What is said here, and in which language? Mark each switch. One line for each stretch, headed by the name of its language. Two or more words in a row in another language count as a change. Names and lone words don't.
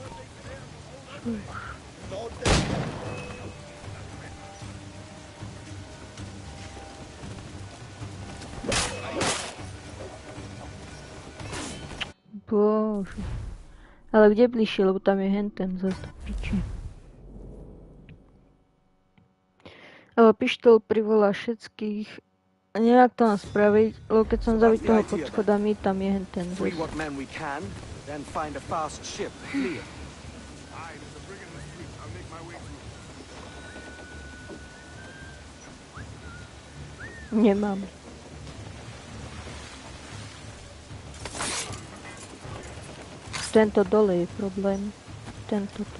Slovak: Šuš. Bože. Ale kde bližšie, lebo tam je henten zase do piči. Ale pištol privolá všetkých. A neviem, jak to mám spraviť, lebo keď som zaviť toho pod schodami, tam je henten zase.
English: Free what men we can, then find a fast ship to flee in.
Slovak: Nemám. Tento dole je problém. Tento tu.